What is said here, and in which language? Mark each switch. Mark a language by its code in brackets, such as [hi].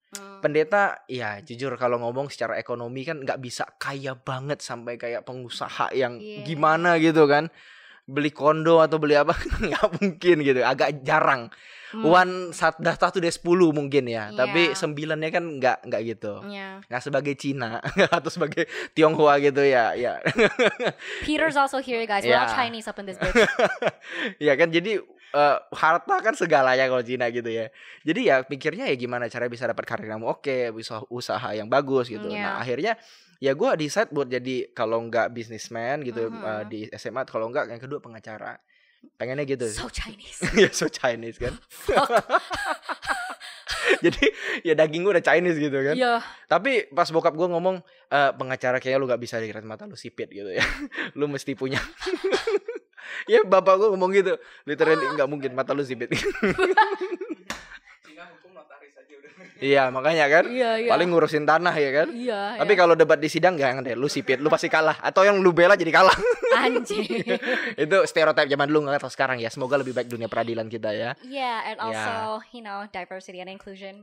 [id] Pendeta ya jujur kalau ngomong secara ekonomi kan nggak bisa kaya banget sampai kayak pengusaha yang gimana gitu kan, beli kondo atau beli apa nggak mungkin gitu, agak jarang. Dah 1 dari 10 mungkin ya, tapi 9-nya kan nggak gitu. Nggak sebagai Cina atau sebagai Tionghoa gitu ya. [en] Peter's also here guys, we're all Chinese up in this bitch. [id] Ya kan, jadi harta kan segalanya kalau Cina gitu ya. Jadi ya pikirnya ya gimana cara bisa dapat karir yang oke, bisa usaha yang bagus gitu. Nah akhirnya ya gue decide buat jadi kalau nggak businessman gitu di SMA, kalau nggak yang kedua pengacara. Pengennya gitu. [en] So Chinese. [id] Ya [en] so Chinese [id] kan. Jadi ya daging gue udah Chinese gitu kan. Tapi pas bokap gue ngomong pengacara kayaknya lu gak bisa dikira mata lu sipit gitu ya. Lu mesti punya. Ya bapak gue ngomong gitu. Literally gak mungkin mata lu sipit. Iya makanya kan paling ngurusin tanah ya kan. Tapi kalau debat di sidang jangan deh, lu sipit, lu pasti kalah. Atau yang lu bela jadi kalah. Anjing. Itu stereotip zaman dulu, gak tau sekarang ya. Semoga lebih baik dunia peradilan kita ya. [en] And also you know diversity and inclusion.